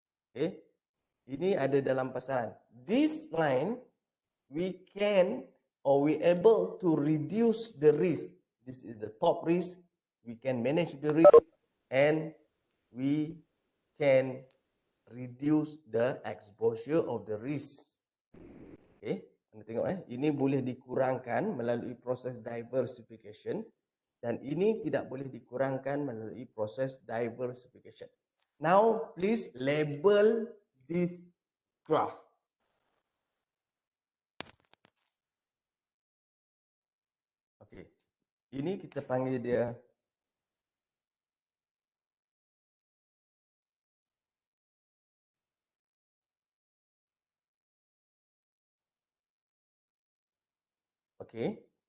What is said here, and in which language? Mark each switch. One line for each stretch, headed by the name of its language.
Malay: Okay, ini ada dalam pasaran.
English: This line we can or we able to reduce the risk. This is the top risk. We can manage the risk and we can reduce the exposure of the risk.
Malay: Okay, anda tengok ini boleh dikurangkan melalui proses diversification dan ini tidak boleh dikurangkan melalui proses diversification.
English: Now please label this graph.
Malay: Okay, ini kita panggil dia okay.